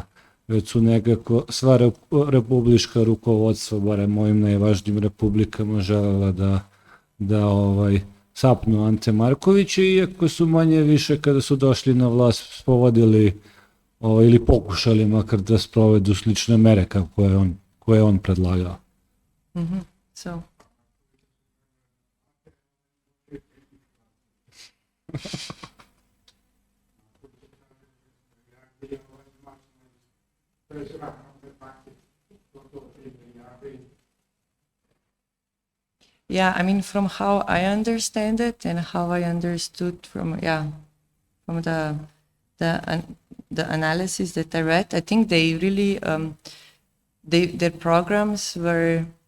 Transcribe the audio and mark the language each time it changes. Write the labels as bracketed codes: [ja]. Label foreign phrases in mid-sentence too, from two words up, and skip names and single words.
[sr] Već su nekako sva republička rukovodstva, barem ovim najvažnijim republikama, želela da sapnu Ante Markovića, iako su manje više kada su došli na vlast spovodili ili pokušali makar da sprovedu slične mere koje je on predlagao. [en] So. Yeah, I mean, from how I understand it and how I understood from the analysis that I read, I think they really their programs were.